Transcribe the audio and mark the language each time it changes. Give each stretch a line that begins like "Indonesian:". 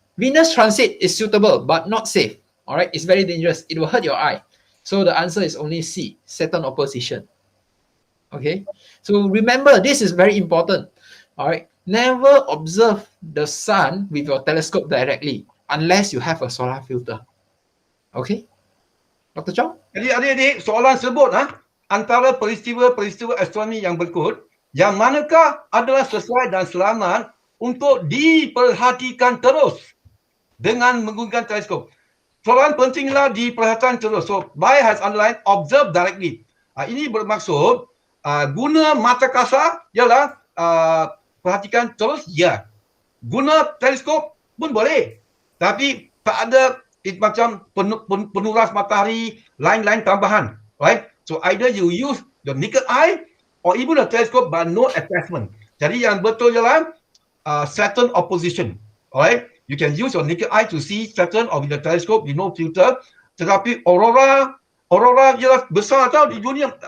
English: Venus transit is suitable but not safe. All right. It's very dangerous. It will hurt your eye. So the answer is only C, Saturn opposition. Okay. So remember, this is very important. All right. Never observe the sun with your telescope directly unless you have a solar filter. Okay. Dr. Chong?
Malay: Jadi adik-adik, soalan sebut antara peristiwa-peristiwa astronomi yang berikut, yang manakah adalah sesuai dan selamat untuk diperhatikan terus dengan menggunakan teleskop. Soalan pentinglah diperhatikan terus.
English: So, Bai has underlined observe directly.
Malay: Ini bermaksud guna mata kasar ialah perhatikan terus, ya. Guna teleskop pun boleh. Tapi tak ada macam penuras matahari, lain-lain tambahan. Right?
English: So either you use the naked eye or even a telescope but no attachment.
Malay: Jadi yang betul ialah Saturn opposition.
English: Alright? You can use your naked eye to see Saturn or with the telescope with no filter.
Malay: Tetapi aurora ialah besar tau di dunia.